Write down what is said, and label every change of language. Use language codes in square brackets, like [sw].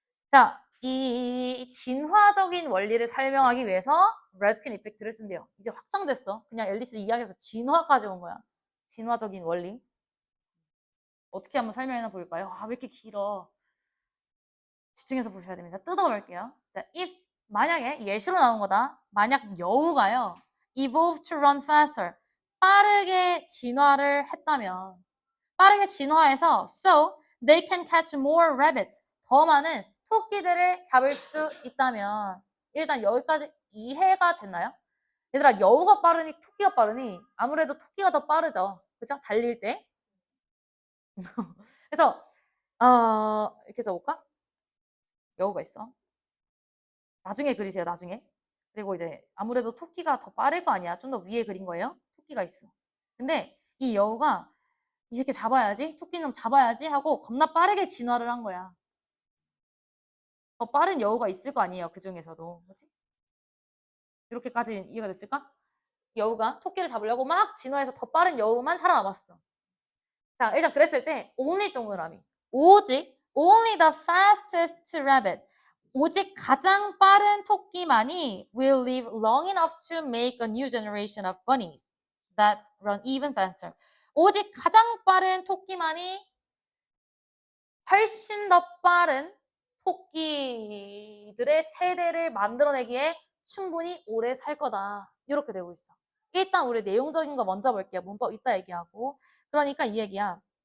[ko] 자, 이 진화적인 원리를 설명하기 위해서 레드킨 이펙트를 쓴대요. 이제 확장됐어. 그냥 앨리스 이야기에서 진화까지 온 거야. 진화적인 원리. 어떻게 한번 설명해 볼까요? 아, 왜 이렇게 길어? 집중해서 보셔야 됩니다. 뜯어볼게요. 자, if 만약에 예시로 나온 거다. 만약 여우가요. [en] evolve to run faster. [ko] 빠르게 진화를 했다면 빠르게 진화해서 [en] so they can catch more rabbits. [ko] 더 많은 토끼들을 잡을 수 있다면 일단 여기까지 이해가 됐나요? 얘들아, 여우가 빠르니 토끼가 빠르니 아무래도 토끼가 더 빠르죠. 그죠? 달릴 때. 그래서 이렇게 써볼까? 여우가 있어. 나중에 그리세요, 나중에. 그리고 이제 아무래도 토끼가 더 빠를 거 아니야. 좀 더 위에 그린 거예요. 토끼가 있어. 근데 이 여우가 이 새끼 잡아야지, 토끼는 잡아야지 하고 겁나 빠르게 진화를 한 거야. 더 빠른 여우가 있을 거 아니에요, 그 중에서도. 그렇지? 이렇게까지 이해가 됐을까? 여우가 토끼를 잡으려고 막 진화해서 더 빠른 여우만 살아남았어. 자, 일단 그랬을 때 only 동그라미. 오직 [en] only the fastest rabbit. [ko] 오직 가장 빠른 토끼만이 [en] will live long enough to make a new generation of bunnies that run even faster. [ko] 오직 가장 빠른 토끼만이 훨씬 더 빠른 토끼들의 세대를 만들어내기에 충분히 오래 살 거다. 이렇게 되고 있어. 일단 우리 내용적인 거 먼저 볼게요. 문법 이따 얘기하고. 그러니까 이 얘기야.